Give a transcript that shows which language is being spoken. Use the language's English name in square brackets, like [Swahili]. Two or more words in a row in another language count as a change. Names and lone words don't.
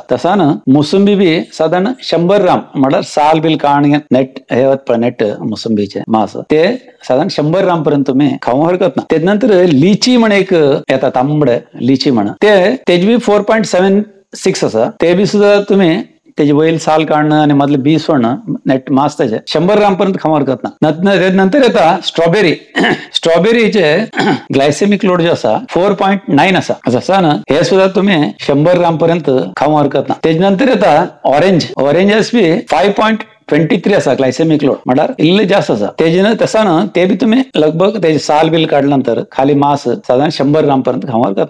[Konkani] तसान मुसंबी बी साधारण 100 ग्राम म्हटल्यार साल बिल काढून नेट हे नेट मुसंबीचे मास ते साधारण 100 ग्राम पर्यंत तुम्ही खावं हरकत ना। त्यानंतर लिची म्हण एक येता, तांबडे लिची म्हण तेज बी 4.76 आसा। ते बी सुद्धा तुम्ही त्याची वयल साल काढणं आणि मधले बी सोडणं नेट मास त्याचे 100 ग्राम पर्यंत खावं हरकत ना। नंतर येता स्ट्रॉबेरीचे [English] glycemic load [Konkani] जो आसा 4.9 आसा। जसान हे सुद्धा तुम्ही 100 ग्राम पर्यंत खावं हरकत ना। त्याच्यानंतर येता ऑरेंजेस बी 5.23 आसा [English] glycemic load, [Konkani] म्हटल्यार इल्ले जास्त आसा। तेजे तसान ते बी तुम्ही लगभग त्याची साल बिल काढल्यानंतर खाली मास साधारण 100 ग्राम पर्यंत खावं हरकत ना।